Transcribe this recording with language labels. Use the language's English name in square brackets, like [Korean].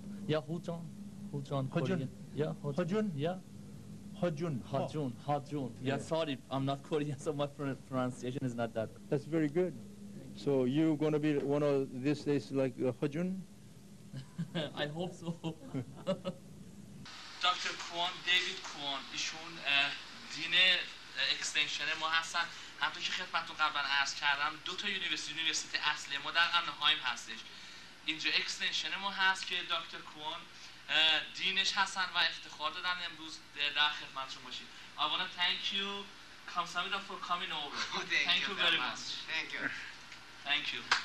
[English] Yeah, Hojun. Hojun. Korean. Yeah, Hojun? Yeah. Hojun. Hojun. Yeah, sorry, I'm not Korean, so my pronunciation is not that. That's very good. So you're going to be one of these days like Hojun? I hope so. [Persian] دکتر کوان، دیوید کوان، ایشون دین اکستنشن ما هستن. همونطور که خدمتتون قبلا عرض کردم، دو تا یونیورسیتی اصلی ما در آنهایم هستش. اینجا اکستنشن ما هست که دکتر کوان دینش هستن و افتخار دادن امروز در خدمتتون باشید. [English] I want to thank you, Kamsahamnida, for coming over. Thank you very much. Thank you. Thank you.